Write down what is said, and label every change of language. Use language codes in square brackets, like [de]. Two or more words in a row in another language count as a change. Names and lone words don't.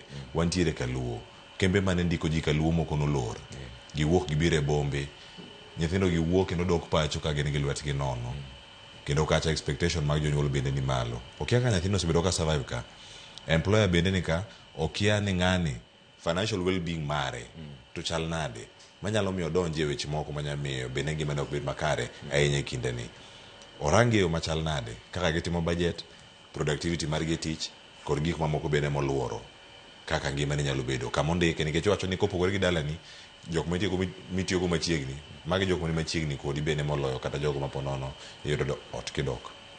[luo] Wantiere kaluo. Kembe mane ndiko ji kaluo moko nolor. Giwuok gibiro e bombe. Nyithindo giwuok kendo dok pacho ka gin gi lwetgi nono. Kendo kacha expectation mag jonyuol bende ni malo. Okia ka nyathino osebedo ka survive ka. Employer bende ni ka okia ni ng'ani [en] financial well-being [luo] mare to chal nade. Manyalo miyo donje weche moko manyalo miyo bende ngimane ok bed makare ahinya e kinde ni. Orangi yo machal nade kaka gitimo budget, productivity margi e tich kod gik mamoko bende moluoro kaka ngimane nyalo bedo. Kama ondike nikech wacho ni kopogore gi dalani jok mitiyogo machiegni magi jok mani machiegni kodi bende moloyo kata jogo maponono yudo ot kidok.